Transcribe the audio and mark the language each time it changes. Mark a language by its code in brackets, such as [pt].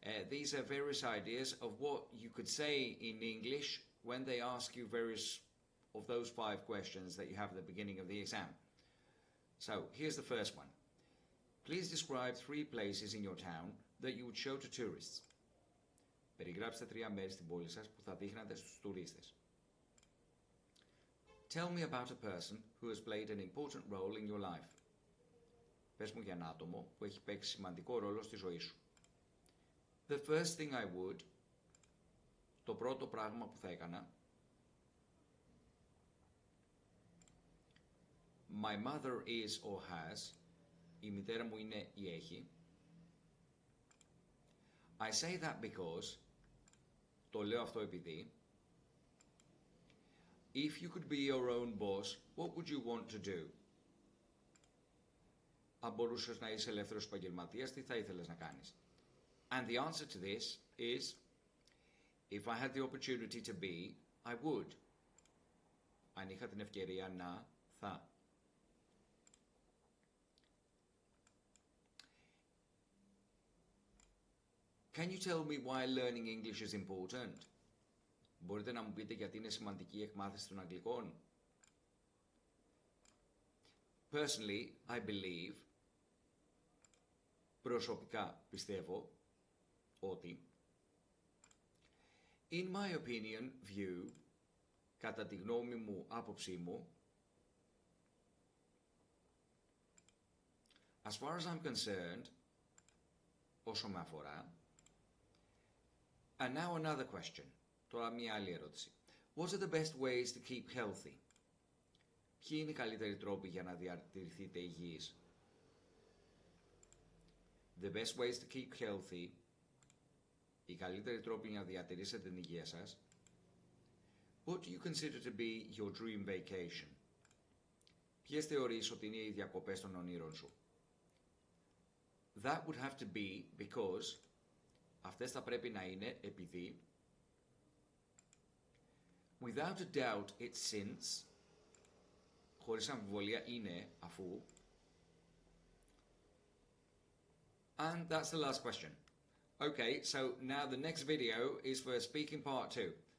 [en] These are various ideas of what you could say in English when they ask you various of those 5 questions that you have at the beginning of the exam. So, here's the first one. Please describe 3 places in your town that you would show to tourists. [el] Περιγράψτε 3 μέρη στην πόλη σας που θα δείχνατε στους τουρίστες. [en] Tell me about a person who has played an important role in your life. [el] Πες μου για ένα άτομο που έχει παίξει σημαντικό ρόλο στη ζωή σου. [en] The first thing I would, [el] το πρώτο πράγμα που θα έκανα. [en] My mother is or has, [el] η μητέρα μου είναι ή έχει. [en] I say that because, [el] το λέω αυτό επειδή. [en] If you could be your own boss, what would you want to do? [el] Αν μπορούσες να είσαι ελεύθερος επαγγελματίας, τι θα ήθελες να κάνεις? [en] And the answer to this is, if I had the opportunity to be, I would. [el] Αν είχα την ευκαιρία να, θα. [en] Can you tell me why learning English is important? [el] Μπορείτε να μου πείτε γιατί είναι σημαντική η εκμάθηση των αγγλικών? [en] Personally, I believe, [el] προσωπικά πιστεύω, ότι [en] in my opinion, view, [el] κατά τη γνώμη μου, άποψή μου, [en] as far as I'm concerned, [el] όσο με αφορά, [en] and now another question. [el] Τώρα μία άλλη ερώτηση. [en] What are the best ways to keep healthy? [el] Ποιοι είναι οι καλύτεροι τρόποι για να διατηρηθείτε υγιείς? [en] The best ways to keep healthy, [el] οι καλύτεροι τρόποι για να διατηρήσετε την υγεία σας. [en] What do you consider to be your dream vacation? [el] Ποιες θεωρείς ότι είναι οι διακοπές των ονείρων σου? [en] That would have to be because, [el] αυτές θα πρέπει να είναι επειδή, [en] without a doubt it's since, [el] χωρίς αμφιβολία είναι αφού, [en] and that's the last question. Okay, so now the next video is for speaking part 2.